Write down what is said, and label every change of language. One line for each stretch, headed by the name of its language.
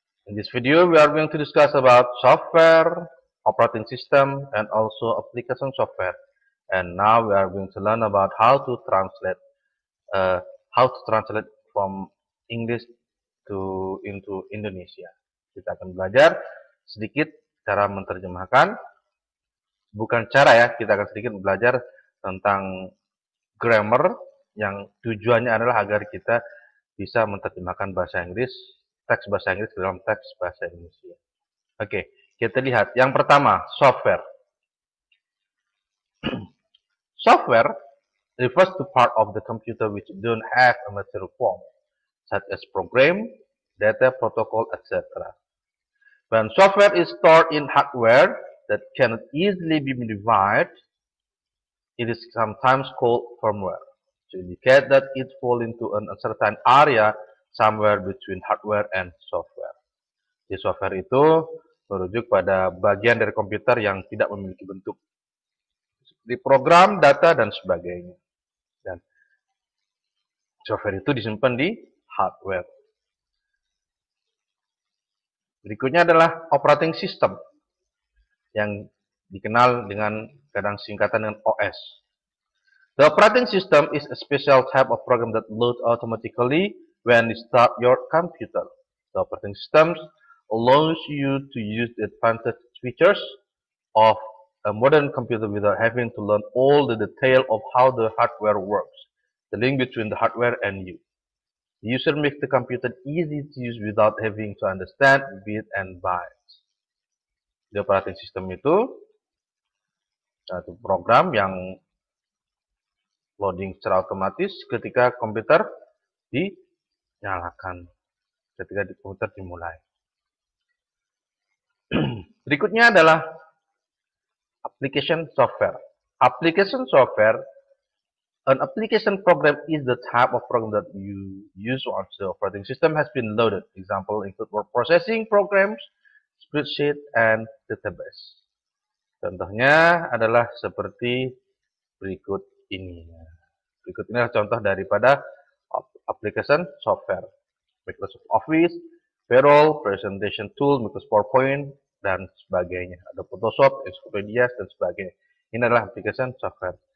English: In this video, we are going to discuss about software, operating system, and also application software. And now we are going to learn about how to translate uh, from English into Indonesia.
Indonesian: Kita akan belajar sedikit cara menerjemahkan, bukan cara ya, kita akan sedikit belajar tentang grammar yang tujuannya adalah agar kita bisa menerjemahkan bahasa Inggris, teks bahasa Inggris ke dalam teks bahasa Indonesia. Oke, kita lihat. Yang pertama, software.
English: Software refers to part of the computer which don't have a material form, such as program, data, protocol, etc. When software is stored in hardware that cannot easily be modified, it is sometimes called firmware, to indicate that it falls into an uncertain area somewhere between hardware and software.
Indonesian: Di software itu merujuk pada bagian dari komputer yang tidak memiliki bentuk, di program, data, dan sebagainya. Dan software itu disimpan di hardware. Berikutnya adalah operating system yang dikenal dengan kadang singkatan dengan OS.
English: The operating system is a special type of program that loads automatically when you start your computer. The operating system allows you to use the advanced features of a modern computer without having to learn all the detail of how the hardware works, the link between the hardware and you. The user makes the computer easy to use without having to understand bits and bytes.
Indonesian: Di operating system itu satu program yang loading secara otomatis ketika komputer dinyalakan, ketika di komputer dimulai. Berikutnya adalah application software.
English: Application software, an application program is the type of program that you use once the operating system has been loaded. Example include word processing programs, spreadsheet, and database.
Indonesian: Contohnya adalah seperti berikut ini. Berikut ini adalah contoh daripada application software. Microsoft Office, Payroll, Presentation Tool, Microsoft PowerPoint, dan sebagainya. Ada Photoshop, Encyclopedia, dan sebagainya. Ini adalah application software.